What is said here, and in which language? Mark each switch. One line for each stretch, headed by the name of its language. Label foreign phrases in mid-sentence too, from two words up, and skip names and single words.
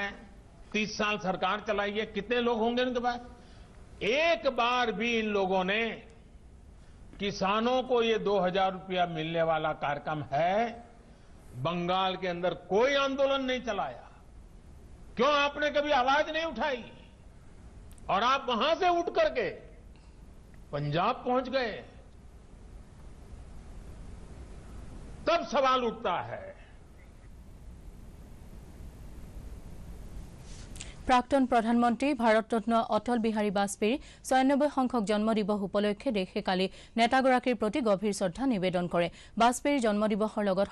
Hindi: 30 साल सरकार चलाई है कितने लोग होंगे उनके पास एक बार भी इन लोगों ने किसानों को ये 2,000 रुपया मिलने वाला कार्यक्रम है बंगाल के अंदर कोई आंदोलन नहीं चलाया क्यों आपने कभी आवाज नहीं उठाई और आप वहां से उठ करके पंजाब पहुंच गए तब सवाल उठता है
Assamese: প্ৰাক্তন প্ৰধানমন্ত্ৰী ভাৰতৰত্ন অটল বিহাৰী বাজপেয়ীৰ 96 সংখ্যক জন্মদিবস উপলক্ষে দেশে কালি নেতাগৰাকীৰ প্ৰতি গভীৰ শ্ৰদ্ধা নিবেদন কৰে বাজপেয়ীৰ জন্মদিবসৰ লগত